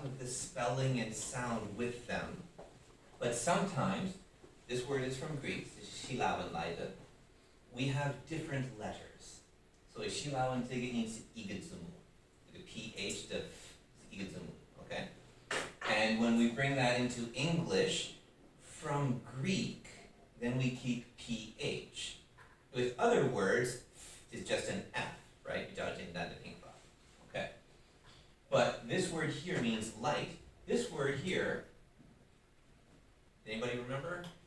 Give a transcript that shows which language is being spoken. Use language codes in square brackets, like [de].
[en] spelling and sound with them. But sometimes, this word is from Greek, [zh] 是希腊文来的, [en] we have different letters. [zh] 所以希腊文这个音是一个字母，这个 ph 的 f 是一个字母, okay? [en] And when we bring that into English, from Greek, then we keep ph. With other words, is just an f, right? [zh] 比较简单的拼法, okay? [en] But this word here means light. This word here, anybody remember?